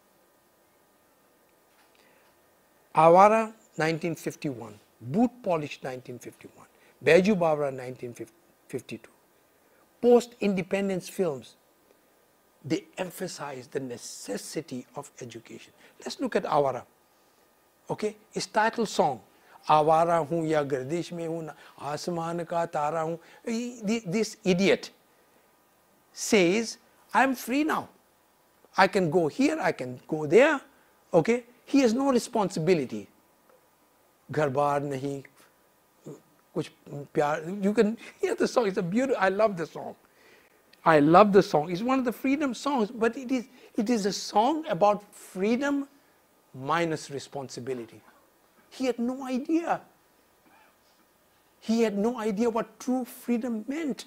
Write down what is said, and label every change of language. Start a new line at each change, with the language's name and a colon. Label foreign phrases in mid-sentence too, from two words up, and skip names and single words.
English: Awara, 1951. Boot Polish, 1951. Baiju Bawra, 1952. Post-independence films, they emphasize the necessity of education. Let's look at Awara. Okay, its title song,
Hindi: आवारा हूँ या गर्दिश में हूँ ना आसमान का तारा हूँ.
English: This idiot says, I'm free now. I can go here, I can go there. Okay, he has no responsibility.
Hindi: घर बार नहीं, कुछ प्यार.
English: You can hear the song. It's a beautiful. I love the song. I love the song. It's one of the freedom songs, but it is a song about freedom minus responsibility. He had no idea. He had no idea what true freedom meant.